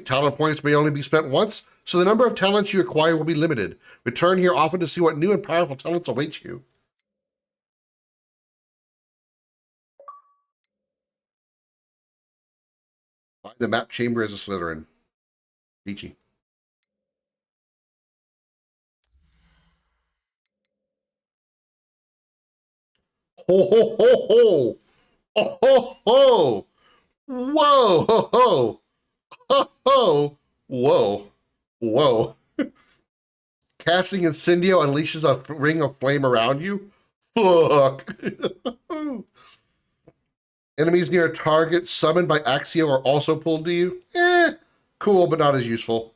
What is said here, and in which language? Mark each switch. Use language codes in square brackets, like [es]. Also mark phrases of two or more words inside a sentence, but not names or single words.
[en] Talent points may only be spent once, so the number of talents you acquire will be limited. Return here often to see what new and powerful talents await you. Find the map chamber as a Slytherin. Peachy. Ho ho ho ho! Oh ho ho! Whoa ho ho! Ho ho! Whoa! Whoa! Casting Incendio unleashes a ring of flame around you? Fuck! Enemies near a target summoned by Axio are also pulled to you? Cool, but not as useful.